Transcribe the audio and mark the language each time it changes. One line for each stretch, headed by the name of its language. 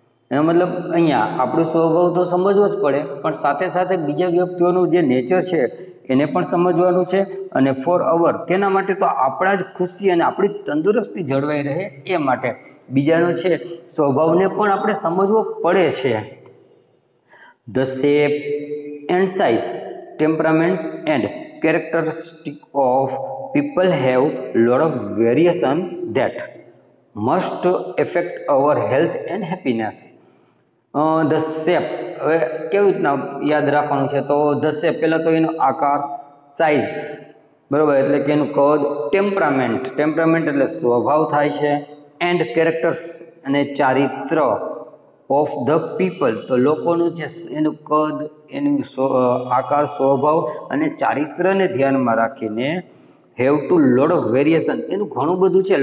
Gujarati: એનો મતલબ અહીંયા આપણું સ્વભાવ તો સમજવો જ પડે, પણ સાથે સાથે બીજા વ્યક્તિઓનું જે નેચર છે એને પણ સમજવાનું છે. અને ફોર અવર કેના માટે? તો આપણા જ ખુશી અને આપણી તંદુરસ્તી જળવાઈ રહે એ માટે બીજાનો છે સ્વભાવને પણ આપણે સમજવો પડે છે.
English: The shape and size, temperaments and characteristics of people have lot of variation that must affect our health and happiness.
Gujarati: The shape, હવે કેવી રીતના યાદ રાખવાનું છે? તો ધ શેપ પહેલાં તો એનો આકાર, સાઇઝ બરાબર એટલે કે એનું કદ, ટેમ્પરામેન્ટ એટલે સ્વભાવ થાય છે, એન્ડ કેરેક્ટર્સ અને ચારિત્ર, ઓફ ધ પીપલ તો લોકોનું છે એનું કદ, એનું આકાર, સ્વભાવ અને ચારિત્રને ધ્યાનમાં રાખીને have to lot of variation, એનું ઘણું બધું છે.